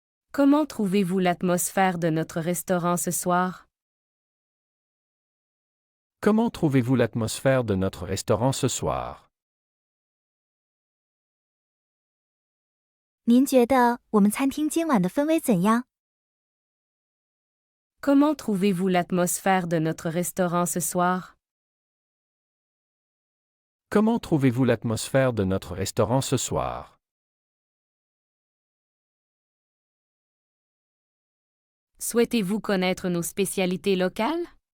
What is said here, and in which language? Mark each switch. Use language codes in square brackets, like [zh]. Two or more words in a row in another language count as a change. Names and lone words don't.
[fr] Comment trouvez-vous l'atmosphère de notre restaurant ce soir? Comment trouvez-vous l'atmosphère de notre restaurant ce soir? [zh] 您觉得我们餐厅今晚的氛围怎样？ [fr] Comment trouvez-vous l'atmosphère de notre restaurant ce soir? Comment trouvez-vous l'atmosphère de notre restaurant ce soir? Souhaitez-vous connaître nos spécialités locales?